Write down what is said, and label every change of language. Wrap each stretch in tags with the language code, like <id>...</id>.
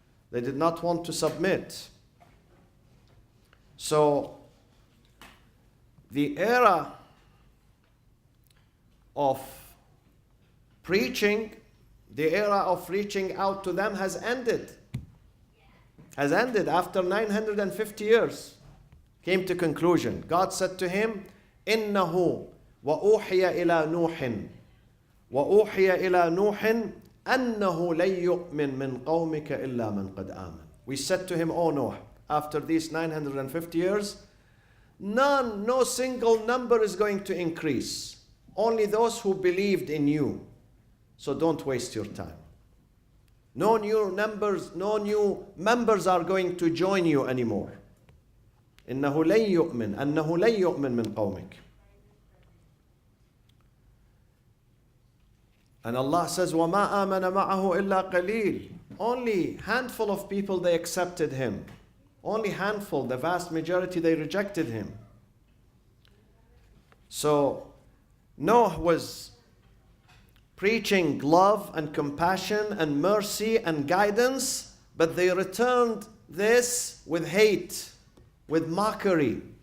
<en>They did not want to submit. So, the era of preaching, the era of reaching out to them has ended. Has ended after 950 years. came to conclusion. God said to him,</en> <ar>إِنَّهُ وَأُوحِيَ إِلَى نُوحٍ وَأُوحِيَ إِلَى نُوحٍ أَنَّهُ لَن يُؤْمِن مِّن قَوْمِكَ إِلَّا مَنْ قَدْ آمَنَ.</ar> <en>We said to him, O Noah, after these 950 years, no single number is going to increase. Only those who believed in you. So don't waste your time. No new members are going to join you anymore.</en> <ar>إِنَّهُ لَن يُؤْمِن أَنَّهُ لَن يُؤْمِن مِّن قَوْمِكَ.</ar> <en>And Allah says,</en> <ar>وَمَا آمَنَ مَعَهُ إِلَّا قَلِيلٌ.</ar> <en>Only handful of people, they accepted him. Only handful, the vast majority, they rejected him. So Noah was preaching love and compassion and mercy and guidance, but they returned this with hate, with mockery.</en>